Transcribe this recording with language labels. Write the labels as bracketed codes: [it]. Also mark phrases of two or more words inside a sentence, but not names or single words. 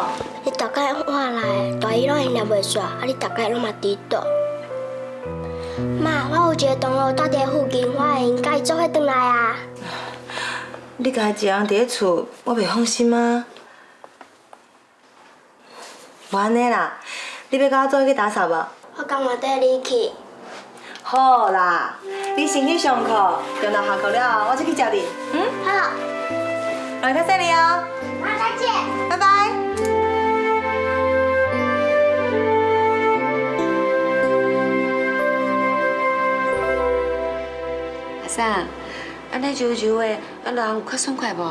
[nan] 你大概换来，大姨拢会念袂煞，啊你大概拢嘛知道。妈，我有一个同学住伫附近，我会用甲伊做伙转来啊。你家己一人伫咧厝，我袂放心啊。无安尼啦，你要甲我做伙去打扫无？我甘愿缀你去。好啦，你先去上课，等到下课了后，我再去接你。嗯？好。来较细哩哦。妈，再见。拜拜。阿嫂，安尼柔柔的，啊，人有较爽快无？